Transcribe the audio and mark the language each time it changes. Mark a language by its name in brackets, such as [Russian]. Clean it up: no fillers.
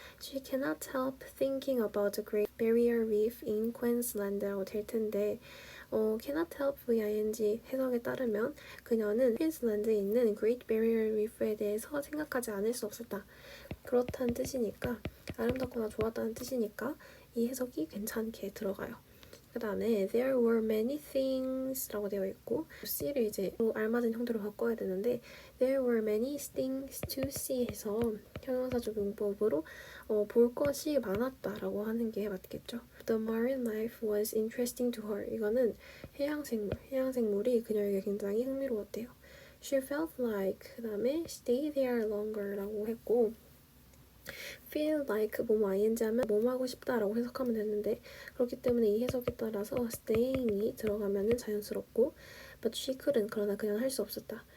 [English] She cannot help thinking about the Great Barrier Reef in Queensland [Korean] 라고 될 텐데 [English] cannot help VING [Korean] 해석에 따르면 그녀는 퀸슬랜드에 있는 [English] Great Barrier Reef [Korean] 에 대해서 생각하지 않을 수 없었다. 그렇다는 뜻이니까 아름답거나 좋았다는 뜻이니까 이 해석이 괜찮게 들어가요. 그 다음에 [English] there were many things [Korean] 라고 되어 있고 C를 이제 알맞은 형태로 바꿔야 되는데 [English] there were many things to see [Korean] 해서 형용사적 용법으로 볼 것이 많았다 라고 하는 게 맞겠죠. [English] The marine life was interesting to her. [Korean] 이거는 해양생물이 그녀에게 굉장히 흥미로웠대요. [English] She felt like [Korean] 그 다음에 [English] stay there longer [Korean] 라고 했고 [English] feel like [Korean] 뭐뭐 ing 하면 뭐뭐 하고 싶다라고 해석하면 되는데 그렇기 때문에 이 해석에 따라서 staying이 들어가면은 자연스럽고 [English] but she couldn't [Korean] 그러나 그녀는 할 수 없었다.